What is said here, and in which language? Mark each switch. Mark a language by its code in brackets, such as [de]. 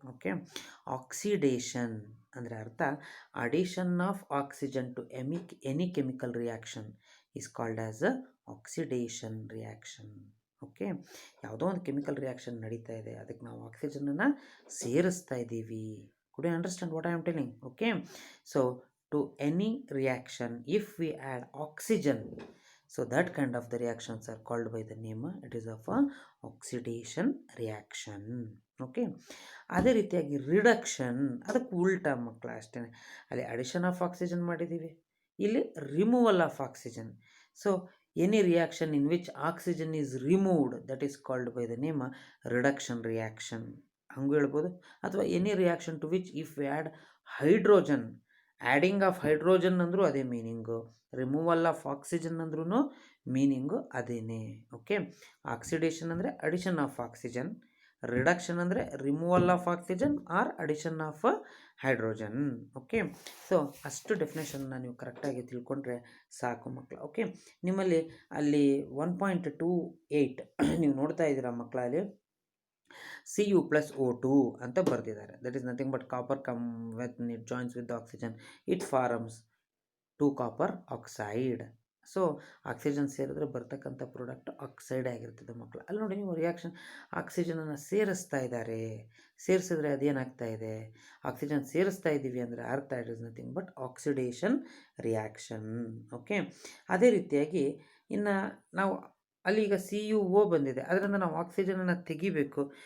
[en] okay, oxidation [kn] ಅಂದರೆ ಅರ್ಥ [en] Addition of oxygen to any chemical reaction is called as oxidation reaction. [kn] Okay, ಯಾವುದೋ ಒಂದು chemical reaction ನಡೀತಾ ಇದೆ, ಅದಕ್ಕೆ ನಾವು ಆಕ್ಸಿಜನನ್ನು ಸೇರಿಸ್ತಾ ಇದ್ದೀವಿ. [en] Could you understand what I am telling? Okay, so to any reaction if we add oxygen, so that kind of the reactions are called by the name, it is of a oxidation reaction. [kn] Okay, ಅದೇ ರೀತಿಯಾಗಿ reduction ಅದಕ್ಕೆ ಉಲ್ಟಾ ಮಕ್ಕಳ, ಅಷ್ಟೇ. [en] ಅಲ್ಲಿ addition of oxygen [kn] ಮಾಡಿದ್ದೀವಿ, ಇಲ್ಲಿ [en] Removal of oxygen. So any reaction in which oxygen is removed, that is called by the name reduction reaction [kn] ಹಂಗೂ ಹೇಳ್ಬೋದು. [en] ಅಥವಾ any reaction to which if we add hydrogen, adding of hydrogen [kn] ಅಂದರೂ ಅದೇ meaning, [en] removal of oxygen [kn] ಅಂದ್ರೂ meaning ಅದೇನೇ. [en] Okay, oxidation ಅಂದರೆ addition of oxygen, reduction ಅಂದರೆ removal of oxygen or addition of hydrogen. [kn] Okay, so ಅಷ್ಟು ಡೆಫಿನೇಷನ್ನ ನೀವು ಕರೆಕ್ಟಾಗಿ ತಿಳ್ಕೊಂಡ್ರೆ ಸಾಕು ಮಕ್ಕಳ. ಓಕೆ, ನಿಮ್ಮಲ್ಲಿ ಅಲ್ಲಿ 1.28 ನೀವು ನೋಡ್ತಾ ಇದ್ದೀರಾ ಮಕ್ಕಳ, ಅಲ್ಲಿ Cu+O2 ಅಂತ ಬರೆದಿದ್ದಾರೆ. [en] That is nothing but copper when it joins with the oxygen it forms 2 copper oxide. [kn] So oxygen ಸೇರಿದ್ರೆ ಬರ್ತಕ್ಕಂಥ ಪ್ರಾಡಕ್ಟ್ ಆಕ್ಸೈಡ್ ಆಗಿರ್ತದೆ ಮಕ್ಕಳು. ಅಲ್ಲಿ ನೋಡಿ ನೀವು ರಿಯಾಕ್ಷನ್ ಆಕ್ಸಿಜನನ್ನು ಸೇರಿಸ್ತಾ ಇದ್ದಾರೆ, ಸೇರಿಸಿದ್ರೆ ಅದೇನಾಗ್ತಾ ಇದೆ, ಆಕ್ಸಿಜನ್ ಸೇರಿಸ್ತಾ ಇದ್ದೀವಿ ಅಂದರೆ ಅರ್ಥ [en] It is nothing but oxidation reaction. [kn] Okay, ಅದೇ ರೀತಿಯಾಗಿ ಇನ್ನು ನಾವು ಅಲ್ಲಿ ಈಗ CuO ಬಂದಿದೆ, ಅದರಿಂದ ನಾವು ಆಕ್ಸಿಜನನ್ನು ತೆಗಿಬೇಕು.